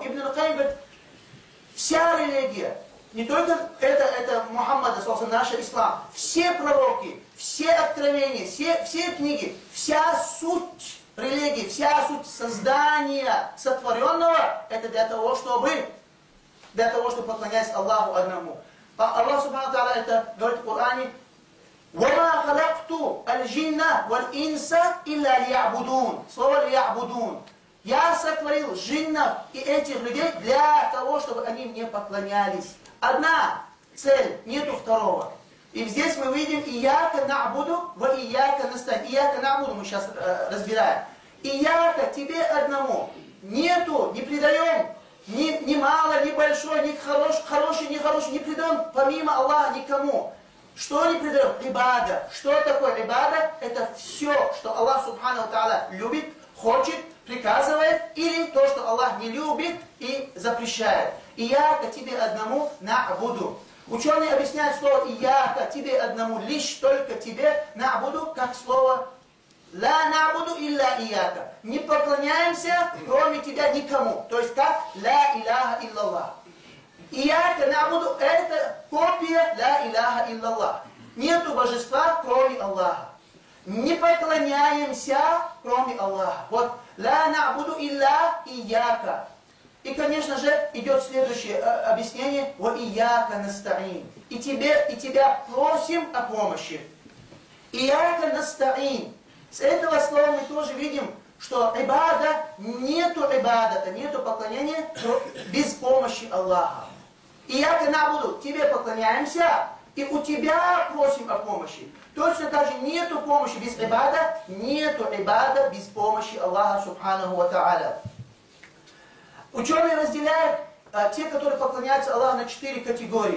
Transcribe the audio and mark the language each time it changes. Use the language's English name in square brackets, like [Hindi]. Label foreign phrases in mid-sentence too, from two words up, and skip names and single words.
[Russian] Ибн Аль-Каим говорит, вся религия, не только это Мухаммад, наш ислам, все пророки, все откровения, все книги, вся суть религии, вся суть создания сотворенного, это для того, чтобы поклоняться Аллаху одному. [Arabic] الله سبحانه تعالى [Russian] это говорит в Коране, [Arabic] وَمَا خَلَقْتُ الْجِنَّ وَالْإِنسَ إِلَّا لِيَعْبُدُونَ. [Russian] Слово «лиябудун». Я сотворил джиннов и этих людей для того, чтобы они мне поклонялись. Одна цель, нету второго. И здесь мы видим [Arabic] «إياك نعبد وإياك نستعين». «إياك نعبد» [Russian] мы сейчас разбираем. «Ияка» тебе одному. Нету, не предаем ни мало, ни большой, ни хороший, ни хороший, не предаем помимо Аллаха никому. Что не предаем? Ибада. Что такое ибада? Это все, что [Arabic] الله سبحانه تعالى [Russian] любит, хочет, приказывает, или то, что Аллах не любит и запрещает. Ияка тебе одному набуду. Ученые объясняют слово ияка тебе одному, лишь только тебе набуду, как слово [Arabic] لا نعبد إلا إياك. [Russian] Не поклоняемся, кроме тебя, никому. То есть как [Arabic] لا إله إلا الله. إياك نعبد [Russian] это копия [Arabic] لا إله إلا الله. [Russian] Нету божества, кроме Аллаха. Не поклоняемся, кроме Аллаха. Вот [Arabic] لا نعبد إلا إياك. [Russian] И, конечно же, идет следующее объяснение. [Arabic] «وإياك نستعين». [Russian] И тебя просим о помощи. [Arabic] «إياك نستعين». [Russian] С этого слова мы тоже видим, что ибада, нету ибадата, нету поклонения без помощи Аллаха. [Arabic] «إياك نعبد», [Russian] тебе поклоняемся, и у тебя просим о помощи. Точно так же нету помощи без ибада, нету ибада без помощи [Arabic] الله سبحانه وتعالى. [Russian] Ученые разделяют те, которые поклоняются Аллаху на 4 категории.